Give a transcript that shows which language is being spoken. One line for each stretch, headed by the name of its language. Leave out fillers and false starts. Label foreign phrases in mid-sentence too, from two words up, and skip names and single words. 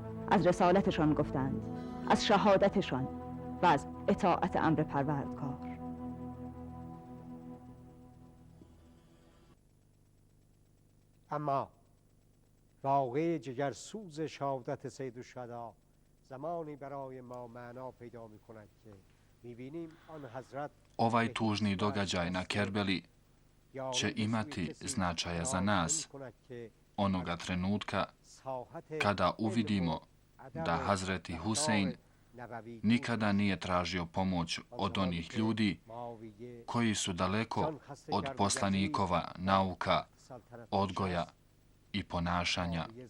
Persian: از رسالتشان گفتند، از شهادتشان و از اطاعت امر پروردگار. اما واقع جگرسوز شهادت سید الشهدا زمانی برای ما معنا پیدا می کند که می‌بینیم آن حضرت
Bosnian: Ovaj tužni događaj na Kerbeli će imati značaja za nas onoga trenutka kada uvidimo da Hazreti Husein nikada nije tražio pomoć od onih ljudi koji su daleko od poslanikova nauka, odgoja i ponašanja.